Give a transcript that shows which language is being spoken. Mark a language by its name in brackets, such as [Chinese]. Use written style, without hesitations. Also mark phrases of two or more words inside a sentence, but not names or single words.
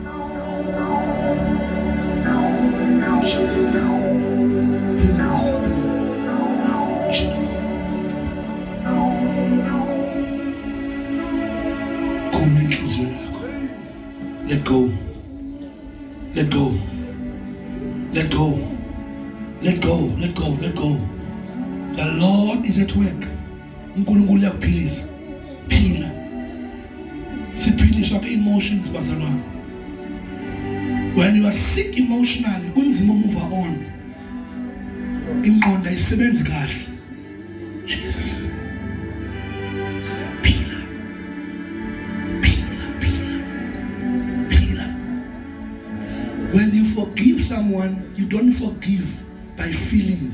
[English] Jesus. Jesus. [Zulu] Khulula inhliziyo yakho. [English] Let go. Let go. Let go. Let go. Let go. Let go. The Lord is at work. [Zulu] uNkulunkulu uyakuphilisa. Phila. Siphiliswa ke-emotions bazalwane. [English] When you are sick emotionally, kunzima move on. [Zulu] Ingqondo ayisebenzi kahle. Jesus. Phila. Phila, phila. Phila. [English] When you forgive someone, you don't forgive by feeling.